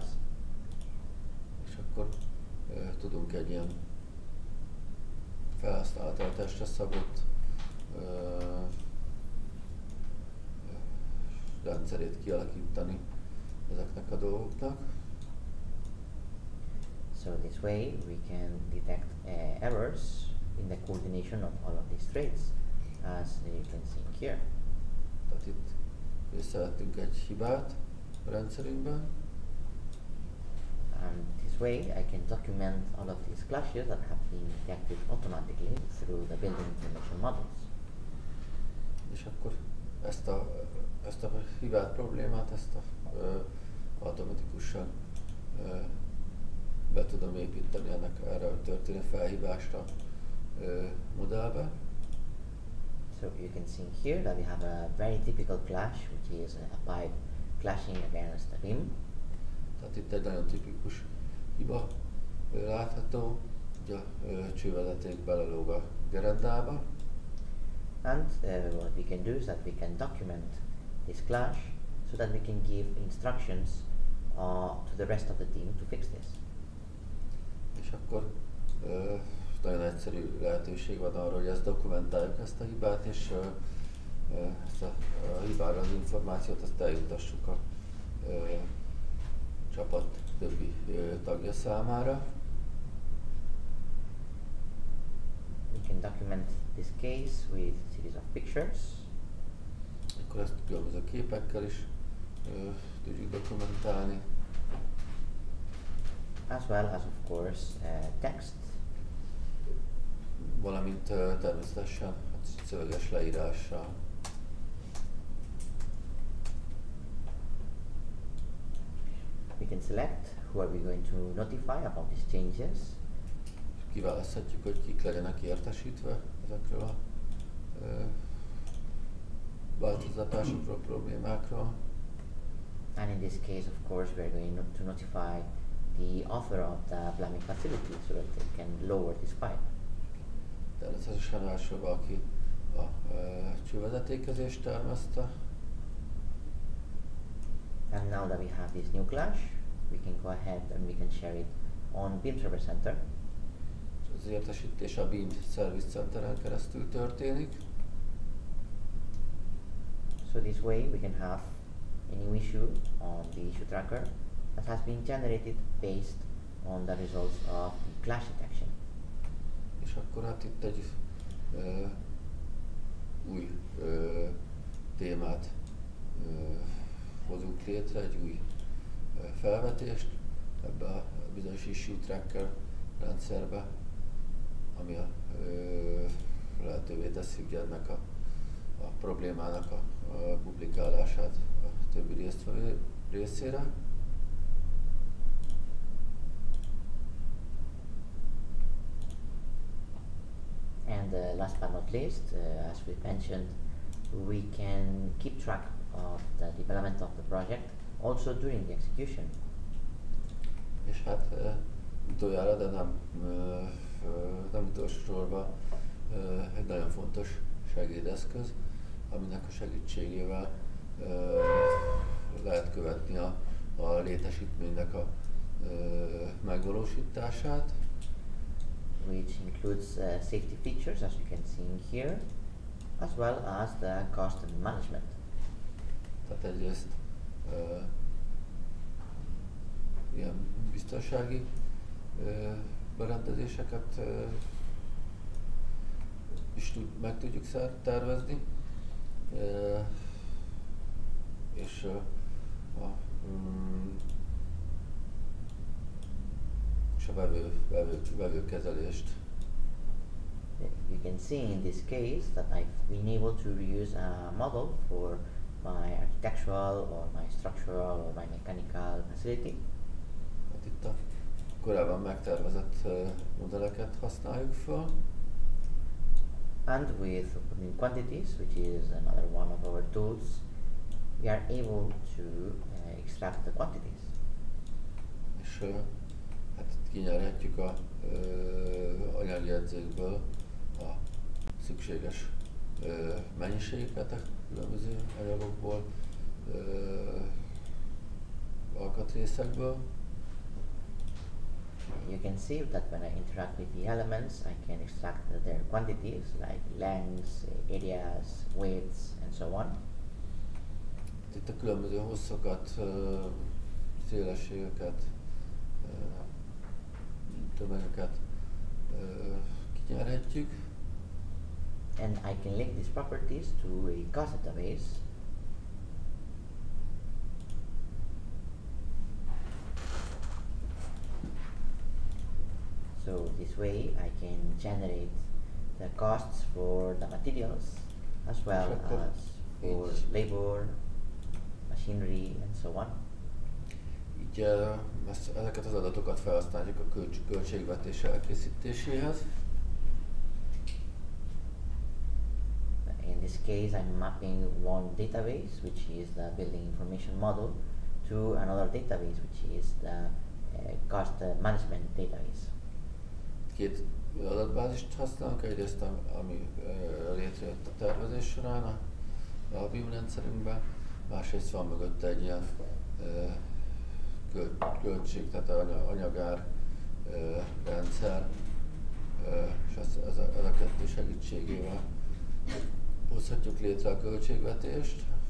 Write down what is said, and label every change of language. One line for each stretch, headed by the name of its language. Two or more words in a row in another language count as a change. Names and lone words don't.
Hungarian: És akkor tudunk egy ilyen felhasználhatásra szabott rendszerét kialakítani ezeknek a dolgoknak.
English: So this way we can detect errors in the coordination of all of these traits, as you can see here.
Hungarian: Tehát itt észrevettünk egy hibát a rendszerünkben.
English: And this way I can document all of these clashes that have been detected automatically through the building information models.
Hungarian: És akkor ezt a hibát, problémát, automatikusan be tudom építeni erre történő felhívásra modellbe.
English: So you can see here that we have a very typical clash, which is a pipe clashing against a BIM.
Hungarian: Tehát itt egy nagyon tipikus hiba látható, hogy a csővezeték belelóg a gerendába.
English: And what we can do is that we can document this clash so that we can give instructions to the rest of the team to fix this.
Hungarian: És akkor nagyon egyszerű lehetőség van arra, hogy ezt dokumentáljuk, ezt a hibát, és ezt a hibára az információt ezt eljutassuk a csapat többi tagja számára.
English: We can document this case with a series of pictures.
Hungarian: Akkor ezt különböző képekkel is tudjuk dokumentálni.
English: As well as of course text.
Hungarian: Valamint természetesen szöveges leírással.
English: We can select who are we going to notify about these changes.
Hungarian: Kiválaszthatjuk, hogy kik legyenek értesítve ezekről a változtatásokról, problémákról.
English: And in this case, of course, we are going to notify the author of the plumbing facility so that they can lower this pipe.
Hungarian: Természetesen elsőbb, aki a csővezetékezést tervezte.
English: And now that we have this new class, we can go ahead and we can share it on BIM Server Center.
Hungarian: Az értesítés a BIM Service Centeren keresztül történik.
English: So this way we can have a new issue on the issue tracker that has been generated based on the results of the clash detection.
Hungarian: És akkor hát itt egy új témát hozunk létre, egy új felvetést ebbe a bizonyos
English: issue tracker
Hungarian: rendszerbe, ami lehetővé teszi ugye ennek a problémának a publikálását a többi résztvevő részére.
English: And last but not least, as we mentioned, we can keep track of the development of the project also during the execution.
Hungarian: És hát utoljára, de nem utolsó sorban egy nagyon fontos segédeszköz, aminek a segítségével lehet követni a létesítménynek a megvalósítását.
English: Which includes safety features, as you can see in here, as well as the cost management.
Hungarian: Tehát egyrészt ilyen biztonsági berendezéseket is meg tudjuk tervezni, és a vevőkezelést.
English: You can see in this case that I've been able to reuse a model for my architectural or my structural or my mechanical facility.
Hungarian: Hát itt a korábban megtervezett modelleket használjuk föl.
English: And with quantities, which is another one of our tools, we are able to extract the quantities.
Hungarian: És hát itt kinyerhetjük a anyagjegyzékből a szükséges mennyiségeket a különböző anyagokból, alkatrészekből.
English: You can see that when I interact with the elements, I can extract their quantities like lengths, areas, widths, and so on.
Hungarian: Itt a különböző hosszokat, szélességeket, tömegeket kinyerhetjük.
English: And I can link these properties to a cost database. So this way I can generate the costs for the materials as well as for labor, machinery, and so on.
Hungarian: Így ezeket az adatokat felhasználjuk a költségvetés elkészítéséhez.
English: In this case, I'm mapping one database, which is the building information model, to another database, which is the cost management database.
Hungarian: Két adatbázist használunk, egyrészt ami létrejött a tervezés során a BIM rendszerünkben, másrészt van mögötte egy ilyen költség, tehát anyagár rendszer, és ez a kettő segítségével hozhatjuk létre a költségvetést.